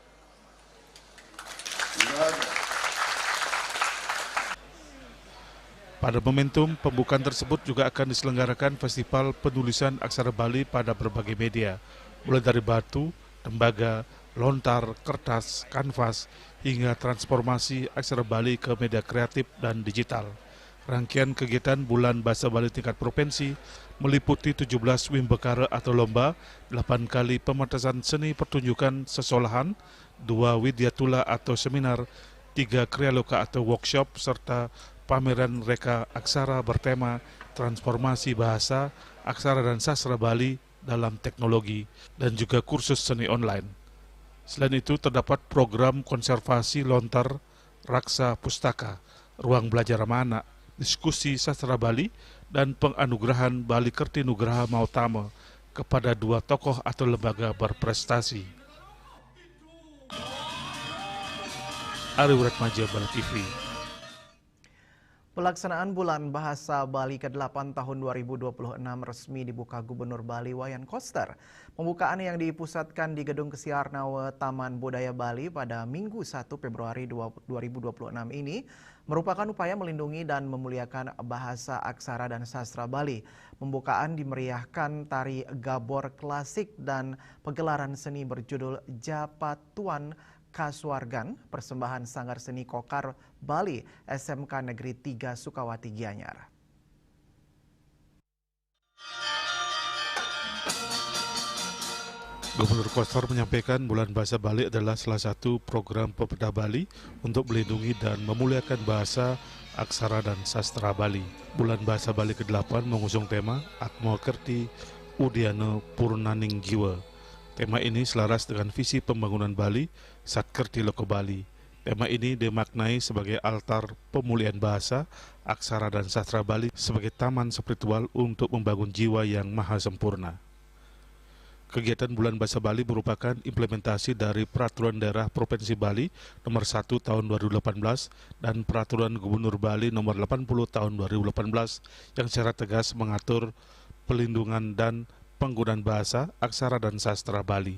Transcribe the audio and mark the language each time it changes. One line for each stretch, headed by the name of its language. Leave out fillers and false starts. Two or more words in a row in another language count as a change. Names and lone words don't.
Indonesian: Pada momentum pembukaan tersebut juga akan diselenggarakan Festival Penulisan Aksara Bali pada berbagai media, mulai dari batu, tembaga, lontar, kertas, kanvas, hingga transformasi aksara Bali ke media kreatif dan digital. Rangkaian kegiatan Bulan Bahasa Bali tingkat provinsi meliputi 17 wimbekara atau lomba, 8 kali pementasan seni pertunjukan sesolahan, 2 widyatula atau seminar, 3 krialoka atau workshop, serta pameran reka aksara bertema transformasi bahasa, aksara dan sastra Bali dalam teknologi, dan juga kursus seni online. Selain itu terdapat program konservasi lontar raksa pustaka, ruang belajar ramah anak, diskusi sastra Bali, dan penganugerahan Bali Kerti Nugraha Mautama kepada 2 tokoh atau lembaga berprestasi. Ari Wuratmaja, Bali TV. Pelaksanaan Bulan Bahasa Bali ke-8 tahun 2026 resmi dibuka Gubernur Bali Wayan Koster. Pembukaan yang dipusatkan di Gedung Kesiarnawe Taman Budaya Bali pada Minggu 1 Februari 2026 ini merupakan upaya melindungi dan memuliakan bahasa, aksara, dan sastra Bali. Pembukaan dimeriahkan tari gabor klasik dan pegelaran seni berjudul Japatuan Kasuargan, persembahan Sanggar Seni Kokar Bali, SMK Negeri 3 Sukawati Gianyar. Gubernur Koster menyampaikan Bulan Bahasa Bali adalah salah satu program pemerintah Bali untuk melindungi dan memuliakan bahasa, aksara, dan sastra Bali. Bulan Bahasa Bali ke-8 mengusung tema Atmo Kerti Udiana Purnaning Jiwa. Tema ini selaras dengan visi pembangunan Bali Satkerti Loko Bali. Tema ini dimaknai sebagai altar pemulihan bahasa, aksara, dan sastra Bali sebagai taman spiritual untuk membangun jiwa yang maha sempurna. Kegiatan Bulan Bahasa Bali merupakan implementasi dari Peraturan Daerah Provinsi Bali Nomor 1 Tahun 2018 dan Peraturan Gubernur Bali Nomor 80 Tahun 2018 yang secara tegas mengatur pelindungan dan penggunaan bahasa, aksara, dan sastra Bali.